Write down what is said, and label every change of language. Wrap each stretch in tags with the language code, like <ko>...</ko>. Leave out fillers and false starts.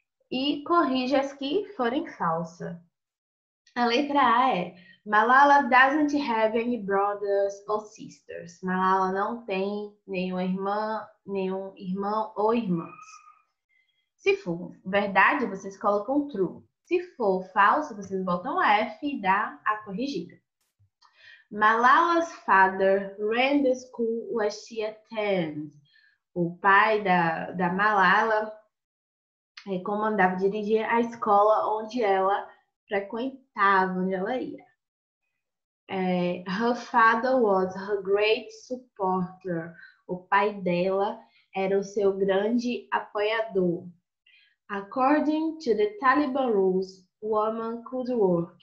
<pt>E corrija as que forem falsas. A letra A é</pt> <en>Malala doesn't have any brothers or sisters.</en> <pt>Malala não tem nenhum irmão ou irmãs. Se for verdade, vocês colocam true. Se for falso, vocês botam F e dá a corrigida.</pt> <en>Malala's father ran the school where she attended.</en> <pt>O pai da Malala comandava, dirigia a escola onde ela frequentava, onde ela ia.</pt> <en>Her father was her great supporter.</en> <pt>O pai dela era o seu grande apoiador.</pt> <en>According to the Taliban rules, women could work.</en>